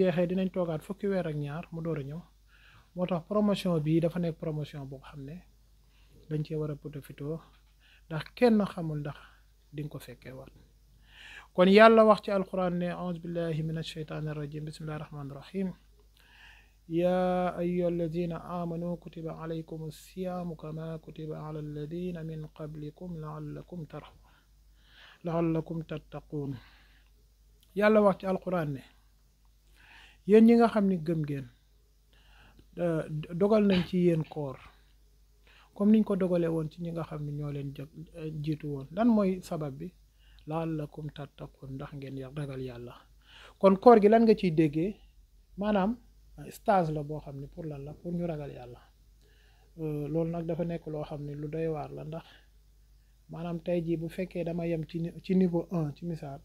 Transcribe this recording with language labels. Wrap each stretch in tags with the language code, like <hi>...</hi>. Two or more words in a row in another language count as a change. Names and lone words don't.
<wo>jeexee dinañ toogaat fukki weer ak ñaar mu door a ñëw moo tax promotion bii dafa nekk promotion boo xam ne dañ cee war a profité ndax kenn xamul ndax di nga ko fekkee waat kon yàlla wax ci alquran ne</wo> <ar>أعوذ بالله من الشيطان الرجيم بسم الله الرحمن الرحيم يا أيها الذين آمنوا كتب عليكم الصيام كما كتب على الذين من قبلكم لعلكم تتقون</ar> <wo>yàlla wax ci alquran ne yéen ñi nga xam ni gëm ngeen dogal nañ ci yéen koor comme niñ ko dogalee woon ci ñi nga xam ne ñoo leen jiitu woon lan mooy sabab bi</wo> <ar>لعلكم تتقون</ar> <wo>ndax ngeen ragal yàlla kon koor gi lan nga ciy déggee maanaam stage la boo xam ne pour lan la pour ñu ragal yàlla loolu nag dafa nekk loo xam ne lu doy waar la ndax maanaam tey jii bu fekkee dama yem ci niveau 1 ci misaal</wo>